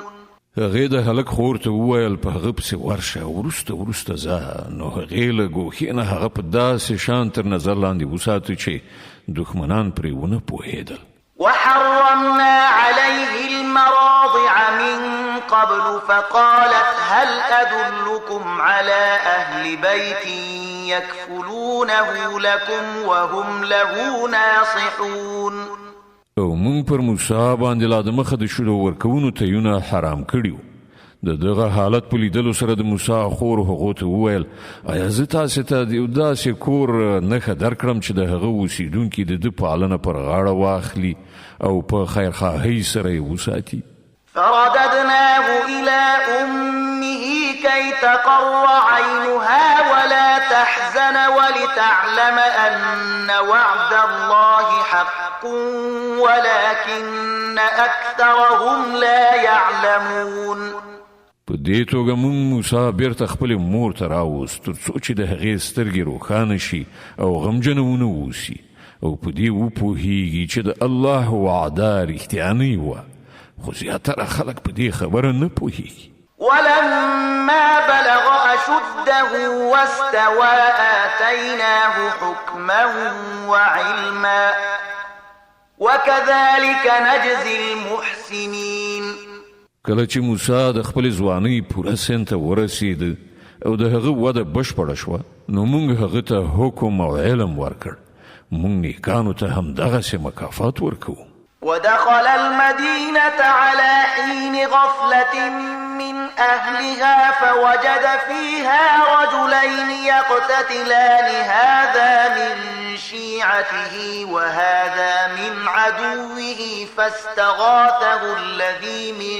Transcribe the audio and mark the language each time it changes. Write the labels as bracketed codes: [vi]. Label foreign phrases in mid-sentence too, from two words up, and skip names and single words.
[ps] هغې د هلک خور ته وویل په هغه پسې ورشه، وروسته ځه. نو هغې له ګوښې نه هغه په داسې شان تر نظر لاندې وساتو چې دښمنان پرې ونه پوهېدل. [ar] وحرمنا عليه المراضع من قبل فقالت هل أدلكم على أهل بيت يكفلونه لكم وهم له ناصحون. [ps] او مونږ پر موسی باندې لا د مخه د شلو ورکوونو تیونه حرام کړي وو. د دغه حالت په لیدلو سره د موسی خور هغو ته وویل ایا زه تاسې ته د یو داسې کور نښه درکړم چې د هغه اوسیدونکي د ده پالنه پر غاړه واخلي او په خیرخواهۍ سره یې وساتي. [ar] فرددناه إلى أمه كي تقر عينها ولا تحزن ولتعلم أن وعد الله حق ولكن أكثرهم لا يعلمون. [ps] په دې توګه مونږ موسی بیرته خپلې مور ته راوست تر څو چې د هغې سترګې روښانه شي او غمجنه ونه اوسي او په دې وپوهیږي چې د الله وعده رښتیانۍ وه، خو زیاتره خلک په دې خبره نه پوهیږي. [ar] ولما بلغ أشده واستوى آتيناه حكما وعلما وكذلك نجزي المحسنين. [ps] کله چې موسی د خپل ځوانۍ پوره سن ته ورسېد او د هغه وده بشپړه شوه نو موږ هغه ته حکم او علم ورکړ. موږ نیکانو ته همدغسې مکافات ورکوو. [ar] ودخل المدينة على حين غفلة من أهلها فوجد فيها رجلين يقتتلان هذا من شيعته وهذا من عدوه فاستغاثه الذي